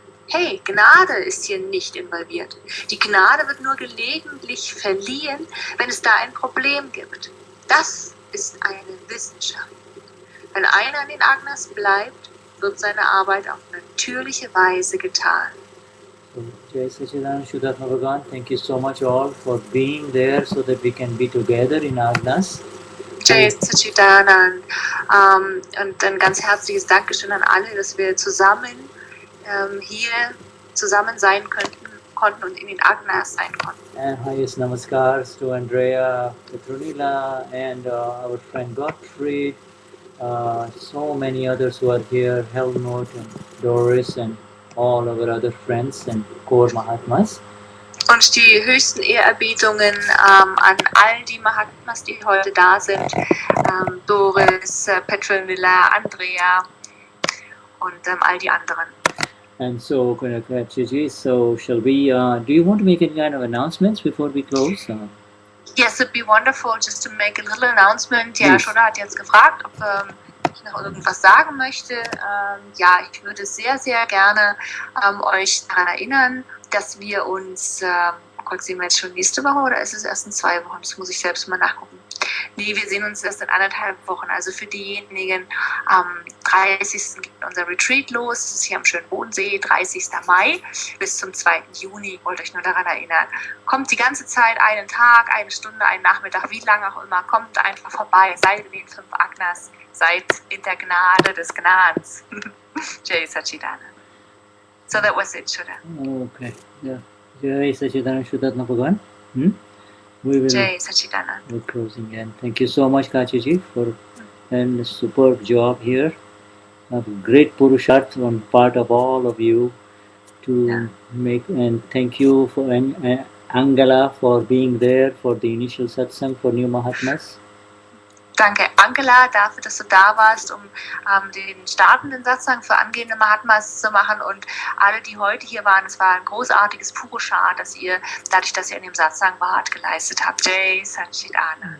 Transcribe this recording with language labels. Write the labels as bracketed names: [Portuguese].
[German] Hey, Gnade ist hier nicht involviert. Die Gnade wird nur gelegentlich verliehen, wenn es da ein Problem gibt. Das ist eine Wissenschaft. Wenn einer in den Agnas bleibt, wird seine Arbeit auf natürliche Weise getan. [English] Katja and Shuddha, thank you so much all for being there so that we can be together in Agnas. Jai Sachidanand. [German] Und ein ganz herzliches Dankeschön an alle, dass wir zusammen hier zusammen sein konnten und in den Agnas sein konnten. [English] And highest namaskars to Andrea, Petronila, and our friend Gottfried, so many others who are here, Helmut and Doris and all our other friends and core Mahatmas. [German] Und die höchsten Ehrerbietungen an all die Mahatmas, die heute da sind, Doris, Petronila, Andrea und all die anderen. [English] And so, Katja, so shall we, do you want to make any kind of announcements before we close? Yes, it'd be wonderful just to make a little announcement. [German] Ja, Shuddha hat jetzt gefragt, ob ich noch irgendwas sagen möchte. Ja, ich würde sehr, sehr gerne euch daran erinnern, dass wir uns Gott, sehen wir jetzt schon nächste Woche oder ist es erst in 2 Wochen? Das muss ich selbst mal nachgucken. Nee, wir sehen uns erst in 1,5 Wochen. Also für diejenigen, am 30. geht unser Retreat los. Das ist hier am schönen Bodensee, 30. Mai bis zum 2. Juni. Wollt euch nur daran erinnern. Kommt die ganze Zeit, einen Tag, eine Stunde, einen Nachmittag, wie lange auch immer. Kommt einfach vorbei. Seid in den 5 Agnas. Seid in der Gnade des Gnans. [English] Jai Satchidana. So that was it, Shuddha. Okay. Yeah. Jai Satchidana Shuddha Bhagavan. We will. Jai Satchidana. We're closing in. Thank you so much, Katja ji, for a superb job here. A great Purusharth on part of all of you to make, and thank you for Angela for being there for the initial satsang for new Mahatmas. [German] Danke, Angela, dafür, dass du da warst, um den startenden Satsang für angehende Mahatmas zu machen, und alle, die heute hier waren. Es war ein großartiges Purushart, dass ihr, dadurch, dass ihr in dem Satsang wart, geleistet habt. Jai Satchidana.